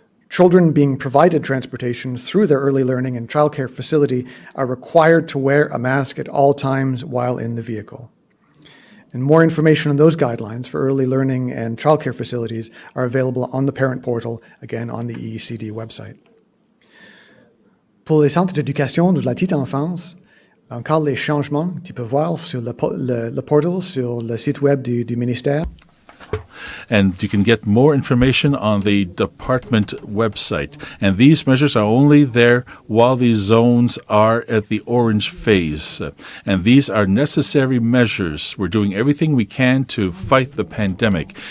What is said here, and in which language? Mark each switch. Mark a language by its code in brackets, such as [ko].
[en] Children being provided transportation through their early learning and childcare facility are required to wear a mask at all times while in the vehicle. And more information on those guidelines for early learning and childcare facilities are available on the parent portal, again on the EECD website. [fr] Pour les centres d'éducation de la petite enfance, encore les changements que tu peux voir sur le portal, sur le site web du ministère. [en] And you can get more information on the department website. And these measures are only there while these zones are at the orange phase. And these are necessary measures. We're doing everything we can to fight the pandemic.